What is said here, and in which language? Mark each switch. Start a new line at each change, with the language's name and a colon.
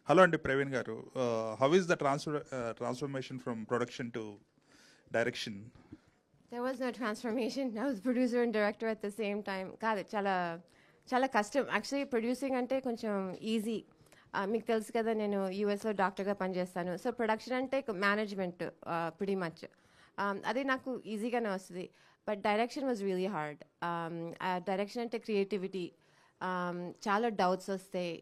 Telugu: Hello అండి
English: Praveen garu, how is the transformation from production to direction? There was no transformation. I was producer and director at the same time.
Telugu: కాదు, చాలా చాలా కష్టం. Actually producing అంటే కొంచెం ఈజీ. మీకు తెలుసు కదా, నేను యూఎస్లో డాక్టర్గా పనిచేస్తాను. సో ప్రొడక్షన్ అంటే మేనేజ్మెంట్ ప్రిటీ మచ్. అది నాకు ఈజీగానే వస్తుంది.
English: But direction was really hard.
Telugu: Direction అంటే క్రియేటివిటీ. చాలా డౌట్స్ వస్తాయి.